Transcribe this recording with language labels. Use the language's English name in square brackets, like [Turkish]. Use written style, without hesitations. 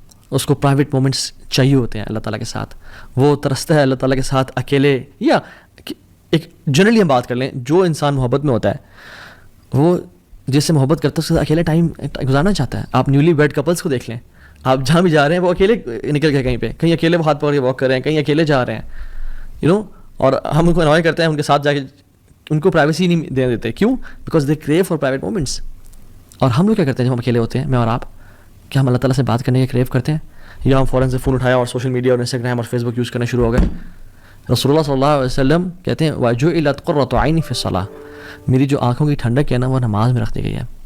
[Urdu] اس کو private moments چاہیے ہوتے ہیں اللہ تعالیٰ کے ساتھ. وہ ترستا ہے اللہ تعالیٰ کے ساتھ اکیلے, یا ایک جنرلی ہم بات کر لیں جو انسان محبت میں ہوتا ہے وہ جس سے محبت کرتا ہے اس کے ساتھ اکیلے ٹائم گزارنا چاہتا ہے. آپ نیولی ویڈ کپلس کو دیکھ لیں, آپ جہاں بھی جا رہے ہیں وہ اکیلے نکل گئے کہیں پہ, کہیں اکیلے وہ ہاتھ پکڑ کے واک کر رہے ہیں, کہیں اکیلے جا رہے ہیں, اور ہم ان کو انوائے کرتے ہیں ان کے ساتھ جا کے, ان کو پرائیویسی نہیں دے دیتے. [English] کیوں؟ Because they crave for private moments. [Urdu] اور ہم لوگ کیا کرتے ہیں جب ہم اکیلے ہوتے ہیں, میں اور آپ, کیا ہم اللہ تعالیٰ سے بات کرنے کے کریو کرتے ہیں, یا ہم فوراً سے فون اٹھایا اور سوشل میڈیا اور انسٹاگرام اور فیس بک یوز کرنا شروع ہو گئے؟ رسول اللہ صلی اللہ علیہ وسلم کہتے ہیں [Arabic] وَجُعِلَتْ قُرَّةُ عَيْنِي فِي الصَّلَاةِ, [Urdu] میری جو آنکھوں کی ٹھنڈک ہے نا وہ نماز میں رکھ دی گئی ہے.